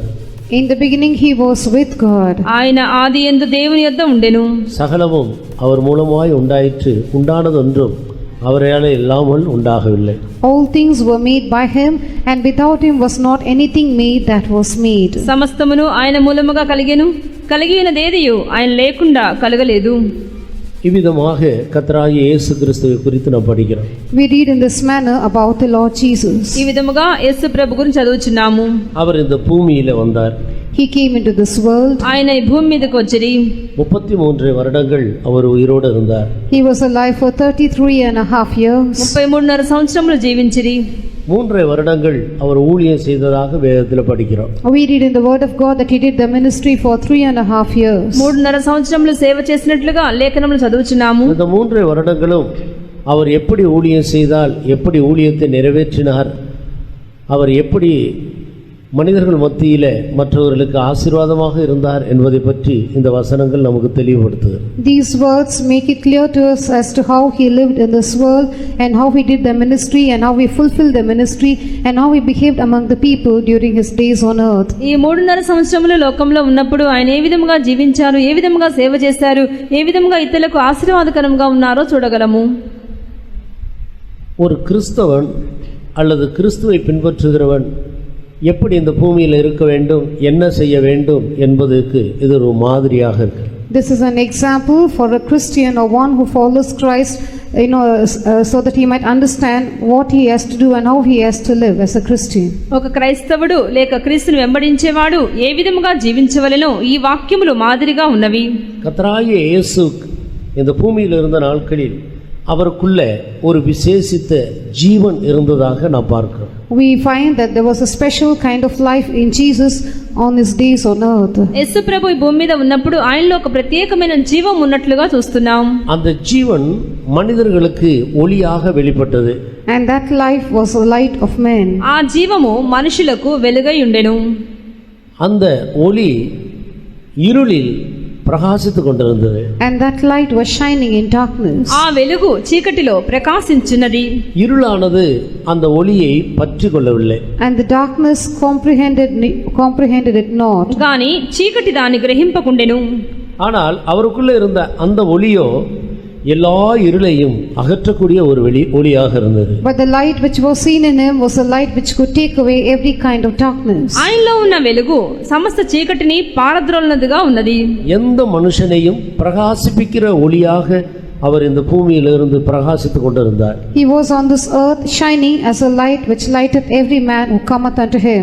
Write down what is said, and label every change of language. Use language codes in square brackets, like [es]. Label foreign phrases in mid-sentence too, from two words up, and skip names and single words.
[en] In the beginning he was with God. [te] ఆయన ఆది యందు దేవుని యొద్ద ఉండెను. [ta] சகலமும் அவர் மூலமாய் உண்டாயிற்று, உண்டானதொன்றும் அவராலே இல்லாமல் உண்டாகவில்லை. [en] All things were made by him, and without him was not anything made that was made. [te] సమస్తమును ఆయన మూలముగా కలిగెను, కలిగినదేదియు ఆయన లేకుండా కలగలేదు. [ta] இவ்விதமாக கர்த்தராகிய இயேசு கிறிஸ்துவை குறித்து நாம் படிக்கிறோம். [en] We read in this manner about the Lord Jesus. [te] ఈ విధముగా యేసు ప్రభు గురించి చదువుచున్నాము. [ta] அவர் இந்த பூமியில வந்தார். [en] He came into this world. [te] ఆయన ఈ భూమి మీదకి వచ్చి [ta] 33 வருடங்கள் அவர் உயிரோடு இருந்தார். [en] He was alive for 33 and a half years. [te] 33.5 సంవత్సరములు జీవించిరి. [ta] 3 வருடங்கள் அவர் ஊழியம் செய்ததாக வேதத்தில் படிக்கிறோம். [en] We read in the word of God that he did the ministry for 3 and a half years. [te] 3.5 సంవత్సరములు సేవ చేసినట్లుగా లేఖనములు చదువుచున్నాము. [ta] இந்த 3 வருடங்களும் அவர் எப்படி ஊழியம் செய்தால், எப்படி ஊழியத்தை நிறைவேற்றினார், அவர் எப்படி மனிதர்கள் மத்தியில மற்றவர்களுக்கு ஆசீர்வாதமாக இருந்தார் என்பதை பற்றி இந்த வசனங்கள் நமக்கு தெளிவுபடுத்துது. [en] These words make it clear to us as to how he lived in this world, and how he did the ministry, and how he fulfilled the ministry, and how he behaved among the people during his days on earth. [te] ఈ 3.5 సంవత్సరములు లోకంలో ఉన్నప్పుడు ఆయన ఏ విధముగా జీవించారు, ఏ విధముగా సేవ చేశారు, ఏ విధముగా ఇతరులకు ఆశీర్వాదకరంగా ఉన్నారో చూడగలము. [ta] ஒரு கிறிஸ்தவன் அல்லது கிறிஸ்துவை பின்பற்றுகிறவன் எப்படி இந்த பூமியில் இருக்க வேண்டும், என்ன செய்ய வேண்டும் என்பதற்கு இது ஒரு மாதிரியாக இருக்கு. [en] This is an example for a Christian or one who follows Christ, so that he might understand what he has to do and how he has to live as a Christian. [te] ఒక క్రైస్తవుడు లేక క్రీస్తును వెంబడించేవాడు ఏ విధముగా జీవించవలెనో ఈ వాక్యములు మాదిరిగా ఉన్నవి. [ta] கர்த்தராகிய இயேசு இந்த பூமியில் இருந்த நாட்களில் அவருக்குள்ள ஒரு விசேஷித்த ஜீவன் இருந்ததாக நாம் பார்க்கிறோம். [en] We find that there was a special kind of life in Jesus on his days on earth. [te] యేసు ప్రభు ఈ భూమి మీద ఉన్నప్పుడు ఆయనలో ఒక ప్రత్యేకమైన జీవం ఉన్నట్లుగా చూస్తున్నాం. [ta] அந்த ஜீவன் மனிதர்களுக்கு ஒளியாக வெளிப்பட்டது. [en] And that life was the light of men. [te] ఆ జీవము మనుషులకు వెలుగై ఉండెను. [ta] அந்த ஒளி இருளில் பிரகாசித்துக் கொண்டிருந்தது. [en] And that light was shining in darkness. [te] ఆ వెలుగు చీకటిలో ప్రకాశించున్నది. [ta] இருளானது அந்த ஒளியை பற்றி கொள்ளவில்லை. [en] And the darkness comprehended it not. [te] గాని చీకటి దాన్ని గ్రహింపకుండెను. [ta] ஆனால் அவருக்குள்ள இருந்த அந்த ஒளியோ எல்லா இருளையும் அகற்றக்கூடிய ஒரு ஒளியாக இருந்தது. [en] But the light which was seen in him was a light which could take away every kind of darkness. [te] ఆయనలో ఉన్న వెలుగు సమస్త చీకటిని పారద్రోలినదిగా ఉన్నది. [ta] எந்த மனுஷனையும் பிரகாசிப்பிக்கிற ஒளியாக அவர் இந்த பூமியிலிருந்து பிரகாசித்துக் கொண்டிருந்தார். [en] He was on this earth shining as a light which lighteth every man who cometh unto him.